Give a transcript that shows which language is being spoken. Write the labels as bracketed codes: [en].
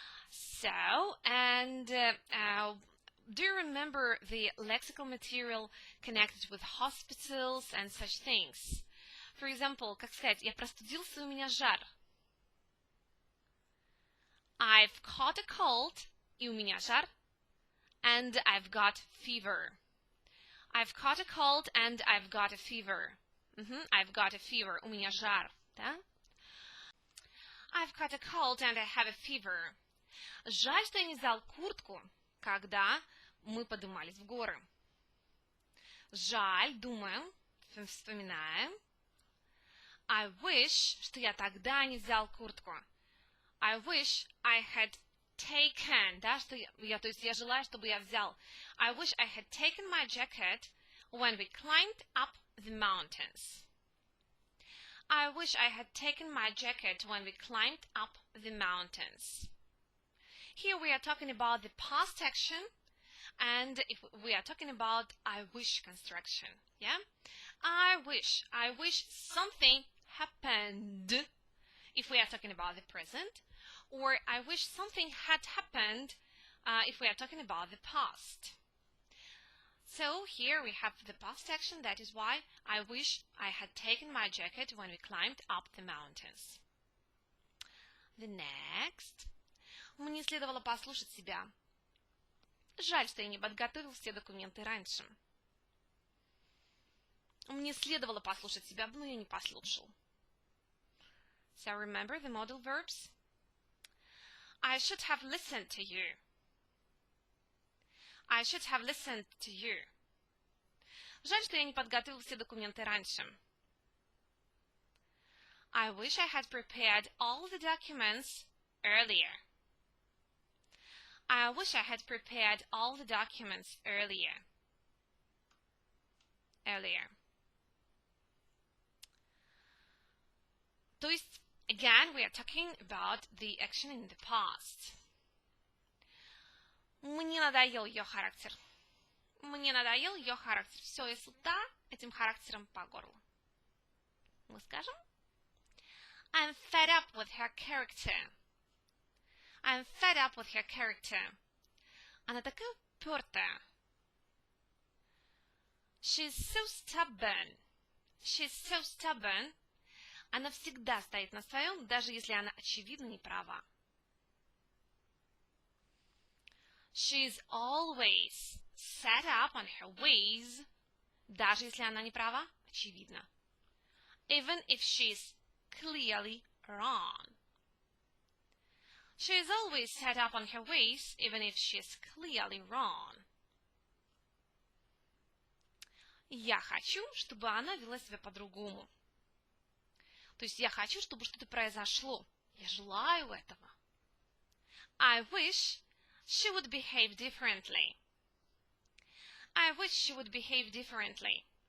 [en] So, and do you remember the lexical material connected with hospitals and such things? For example, [ru] как сказать, я простудился, у меня жар. [en] I've caught a cold, [ru] и у меня жар, [en] and I've got fever. I've caught a cold, and I've got a fever. I've got a fever, [ru] у меня жар, да? [en] I've caught a cold, and I have a fever. [ru] Жаль, что я не взял куртку, когда мы поднимались в горы. Жаль, думаем, вспоминаем. [en] I wish, [ru] что я тогда не взял куртку. [en] I wish I had taken, [ru] да, что то есть я желаю, чтобы я взял. [en] I wish I had taken my jacket when we climbed up the mountains. I wish I had taken my jacket when we climbed up the mountains. Here we are talking about the past action, and if we are talking about I wish construction, yeah? I wish something happened, if we are talking about the present, or I wish something had happened if we are talking about the past. So here we have the past action, that is why I wish I had taken my jacket when we climbed up the mountains. The next. [ru] Мне следовало послушать себя. Жаль, что я не подготовил все документы раньше. Мне следовало послушать себя, но я не послушал. [en] So remember the modal verbs? I should have listened to you. I should have listened to you. [ru] Жаль, что я не подготовил все документы раньше. [en] I wish I had prepared all the documents earlier. I wish I had prepared all the documents earlier. [ru] То есть, [en] again, we are talking about the action in the past. [ru] Мне надоел ее характер. Мне надоел ее характер. Все, я сыта этим характером по горло. Мы скажем? [en] I'm fed up with her character. I'm fed up with her character. [ru] Она такая упертая. [en] She's so stubborn. She's so stubborn. [ru] Она всегда стоит на своем, даже если она очевидно не права. [en] She's always set up on her ways, [ru] даже если она не права, очевидно. [en] Even if she's clearly wrong. She is always set up on her ways, even if she is clearly wrong. [ru] Я хочу, чтобы она вела себя по-другому. То есть я хочу, чтобы что-то произошло. Я желаю этого. [en] I wish she would behave differently. I wish she would behave differently.